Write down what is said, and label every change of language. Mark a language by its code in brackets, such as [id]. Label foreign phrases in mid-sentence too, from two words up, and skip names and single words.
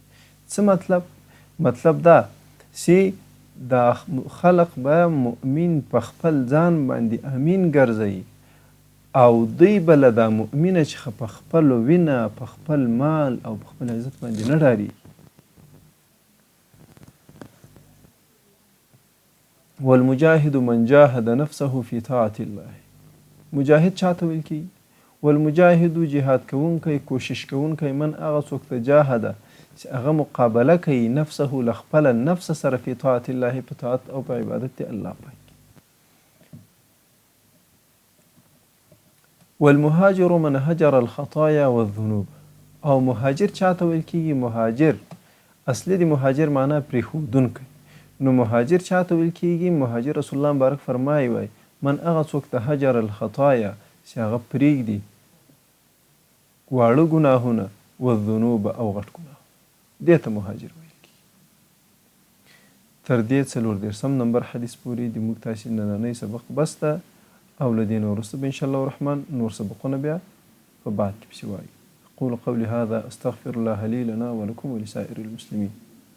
[ps] څه مطلب دا چې دا خلق به مؤمن په خپل ځان باندې امین ګرځوي او دوی به له دا مؤمنه چې په خپل وینه په خپل مال او په خپل عزت باندې نه ډاري. [ar] والمجاهد من جاهد نفسه في طاعة الله. [ps] مجاهد چاته ویل کی؟ والمجاهد جهاد کوونکی کوشش کوونکی من هغه څوک ته جاهده چې هغه مقابله کوي نفسه له خپل نفس سره [ar] في طاعة الله [ps] په طاعت او په عبادت دی الله پاک. [ar] والمهاجر من هجر الخطايا والذنوب. [ps] او مهاجر چاته ویل کیږي؟ مهاجر اصلي د مهاجر معنی پرېښودونکی. نو مهاجر چاته ویل کیږي؟ مهاجر رسول الله مبارک فرمایي وای من هغه څوک ته [ar] هجر الخطايا [ps] چې هغه پرېږدي واړه ګناهونه والذنوب او غټ ګناه، دې ته مهاجر ویل کیږي. تر دې 34 نمبر حدیث پورې د موږ تاسې نننی سبق بس ده او له دې نه وروسته به انشاءالله الرحمن نور سبقونه بیا په بعد کې پسې وایو. [ar] أقول قولي هذا أستغفر الله لي لنا ولكم ولسائر المسلمين.